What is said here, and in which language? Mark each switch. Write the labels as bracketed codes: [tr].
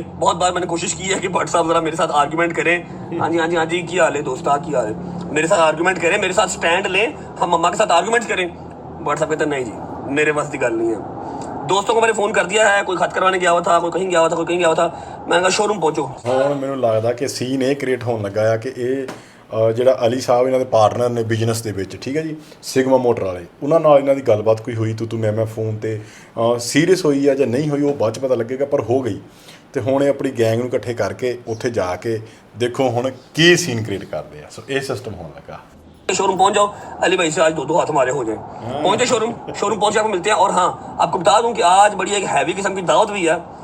[hi] बहुत बार मैंने कोशिश की है कि भट्ट साहब जरा मेरे साथ आर्गुमेंट करें। हाँ जी हाँ जी हाँ जी, क्या हाल है दोस्त, क्या हाल है, मेरे साथ आर्गुमेंट करें, मेरे साथ स्टैंड लें, हम मम्मा के साथ आर्गुमेंट करें। भट्ट साहब कहते नहीं जी, मेरे बस की गल नहीं है। दोस्तों को मैंने फोन कर दिया है, कोई खत करवाने गया हुआ था, कोई कहीं गया हुआ था, कोई कहीं गया हुआ था। मैंने कहा शोरूम पहुंचो। [pa] ਹੁਣ ਮੈਨੂੰ ਲੱਗਦਾ ਕਿ ਸੀਨ ਇਹ ਕ੍ਰੀਏਟ ਹੋਣ ਲੱਗਾ ਆ ਕਿ ਇਹ ਜਿਹੜਾ ਅਲੀ ਸਾਹਿਬ ਇਹਨਾਂ ਦੇ ਪਾਰਟਨਰ ਨੇ ਬਿਜ਼ਨਸ ਦੇ ਵਿੱਚ, ਠੀਕ ਹੈ ਜੀ, ਸਿਗਮਾ ਮੋਟਰ ਵਾਲੇ, ਉਹਨਾਂ ਨਾਲ ਇਹਨਾਂ ਦੀ ਗੱਲਬਾਤ ਕੋਈ ਹੋਈ ਤੂੰ ਮੈਂ ਫੋਨ ਤੇ ਸੀਰੀਅਸ ਹੋਈ ਆ ਜਾਂ ਨਹੀਂ ਹੋਈ ਉਹ ਬਾਅਦ 'ਚ ਪਤਾ ਲੱਗੇਗਾ, ਪਰ ਹੋ ਗਈ। ਤੇ ਹੁਣ ਇਹ ਆਪਣੀ ਗੈਂਗ ਨੂੰ ਇਕੱਠੇ ਕਰਕੇ ਉੱਥੇ ਜਾ ਕੇ ਦੇਖੋ ਹੁਣ ਕੀ ਸੀਨ ਕ੍ਰੀਏਟ ਕਰਦੇ ਆ। ਸੋ ਇਹ ਸਿਸਟਮ ਹੋਣ ਲੱਗਾ। [hi] शोरूम पहुंच जाओ, अली भाई से आज दो हाथ हमारे हो जाए। पहुंचे शोरूम पहुंच के आपको मिलते हैं। और हाँ आपको बता दूं कि आज बड़ी एक हैवी किस्म की दावत भी है।